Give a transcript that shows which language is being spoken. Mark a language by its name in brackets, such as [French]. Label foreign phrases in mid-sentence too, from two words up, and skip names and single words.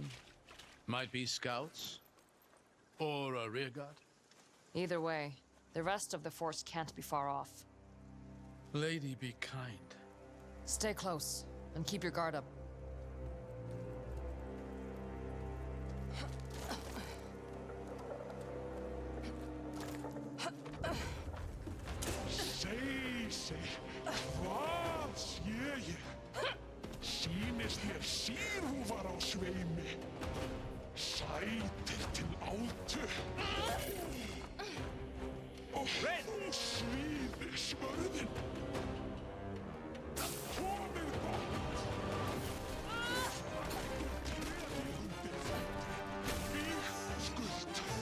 [English] Might be scouts. Or a rearguard. Either way, the rest of the force can't be far off. Lady, be kind. Stay close and keep your guard up. [Icelandic] Segi, hvað sé ég? Sýnist mér sírúfar á sveimi, sætir til átu og þú svíðir svörðin. Komið gott! Vígskuld!